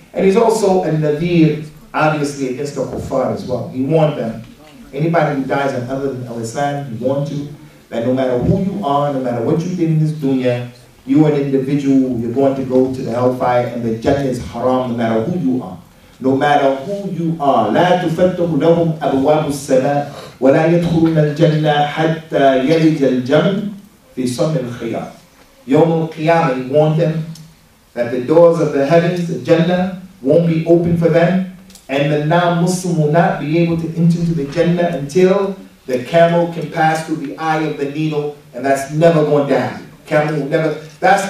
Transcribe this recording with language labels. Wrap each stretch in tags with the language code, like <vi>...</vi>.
<en>And he's also a Nadir, obviously, against the kuffar as well. He warned them. Anybody who dies on other than Islam, he warned you that no matter who you are, no matter what you did in this dunya, you are an individual, you're going to go to the hellfire, and the Jannah is haram no matter who you are. No matter who you are.</en> <ar>لا تفتح لهم أبواب السماء ولا يدخلون الجنة حتى يلج الجمل في سم الخياط.</ar> <en>Yawm al-Qiyamah, he warned them that the doors of the heavens, the Jannah, won't be open for them, and the non-Muslim will not be able to enter into the Jannah until the camel can pass through the eye of the needle, and that's never going to happen. Camel will never, that's</en>